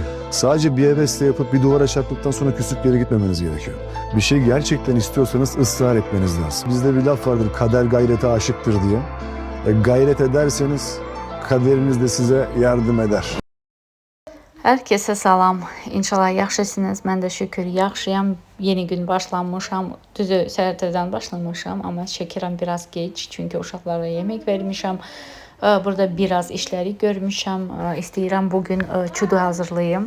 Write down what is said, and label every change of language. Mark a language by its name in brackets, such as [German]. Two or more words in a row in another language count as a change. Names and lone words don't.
[Turkish] Sadece bir hevesle yapıp bir duvara çarptıktan sonra küsüp geri gitmemeniz gerekiyor. Bir şey gerçekten istiyorsanız ısrar etmeniz lazım. Bizde bir laf vardır, kader gayrete aşıktır diye. Gayret ederseniz kaderiniz de size yardım eder. [Azerbaijani] Herkese salam. İnşallah yaxşısınız. Mən də şükür yaxşıyam. Yeni gün başlamışam. Düzü səhərdən başlamışam, amma çəkirəm biraz geç, çünki uşaqlara yemək vermişəm. Burada biraz işləri görmüşəm. İstəyirəm bugün çudu hazırlayım.